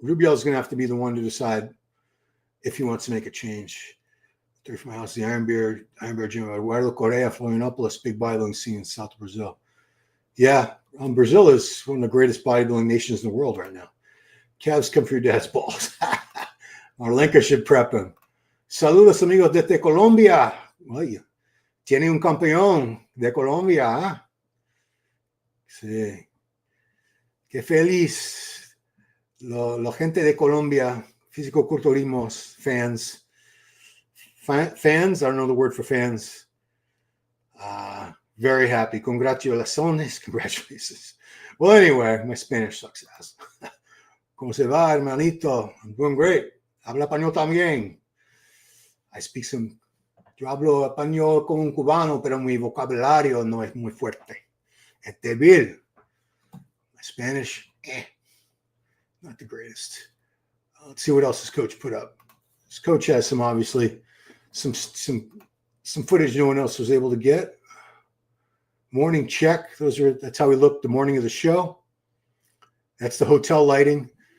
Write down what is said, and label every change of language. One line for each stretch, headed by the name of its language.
English: Rubiel is going to have to be the one to decide if he wants to make a change. They're from my house, the Iron Bear Gym, Eduardo Correa, Florianopolis, big bodybuilding scene in South Brazil. Yeah, Brazil is one of the greatest bodybuilding nations in the world right now. Calves come for your dad's balls. Marlenka should prep him.
Spanish: Saludos, amigos desde Colombia. Oye, tiene un campeón de Colombia. Sí. Qué feliz. La gente de Colombia, físico-culturismos, fans.
English: Fans, I don't know the word for fans. Very happy. Congratulaciones. Congratulations. Well, anyway, my Spanish sucks ass.
Spanish: ¿Cómo se va, hermanito?
English: I'm doing great.
Spanish: Habla español también.
English: I speak some.
Spanish: Yo hablo español como un cubano, pero mi vocabulario no es muy fuerte. Es débil.
English: My Spanish, not the greatest. Let's see what else this coach put up. This coach has some, obviously, some footage no one else was able to get. Morning check. That's how we looked the morning of the show. That's the hotel lighting.